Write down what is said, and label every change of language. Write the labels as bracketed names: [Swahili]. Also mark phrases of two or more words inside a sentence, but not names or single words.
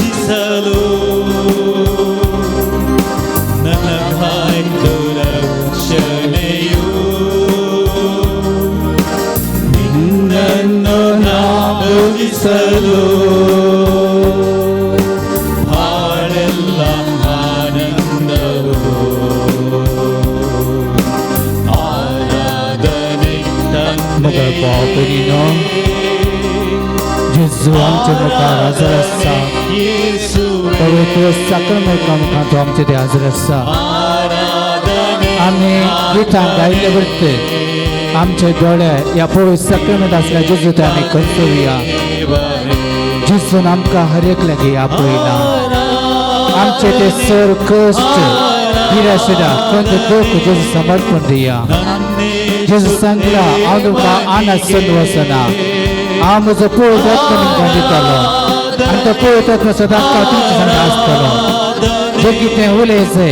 [Kannada] ಒದಗಿಸಲು ನನಗಾಯ್ತು ರಕ್ಷಣೆಯು ನಿನ್ನನ್ನು ನಾಮೋದಿಸಲು ಹಾಡೆಲ್ಲ ಆನಂದವು ಆರಾಧನೆ [Konkani] मगर पापनीनो जिसु आमचे मुखार हजर आसा पवित्र साक्रमेंटा मुखार तो आमचे ते हजर आसा आमी गितां गायले वरते आमचे दोळे या पवित्र साक्रमेंट आसल्या जिसू ते आमी कंसुया जिसून आमकां हर एक लागी आपयला आमचे ते सर कश्ट निराशा खंत दुख जिसू समर्पण दिया जिसू सांगला हांव तुमकां आनंद वचना हांव म्हजो पवित्र आत्मा तुमकां दितलो आनी तो पवित्र आत्मा सदांच तुमचे संग आसतलो जे कितें उलयचें